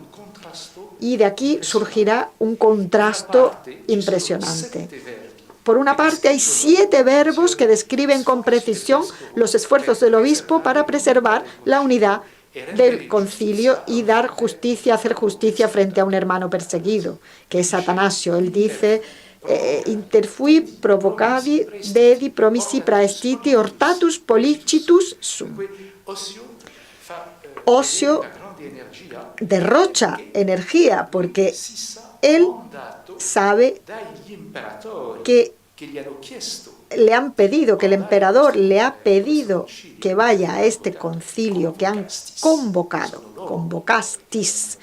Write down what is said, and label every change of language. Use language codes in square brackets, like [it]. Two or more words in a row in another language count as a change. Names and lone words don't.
[es] Y de aquí surgirá un contrasto impresionante. Por una parte, hay 7 verbos que describen con precisión los esfuerzos del obispo para preservar la unidad del concilio y dar justicia, hacer justicia frente a un hermano perseguido, que es Atanasio. Él dice: [la] interfui provocavi dedi promissi praestiti hortatus policitus sum. [es] Ocio derrocha energía porque él sabe que le han pedido, que el emperador le ha pedido que vaya a este concilio que han convocado, convocastis.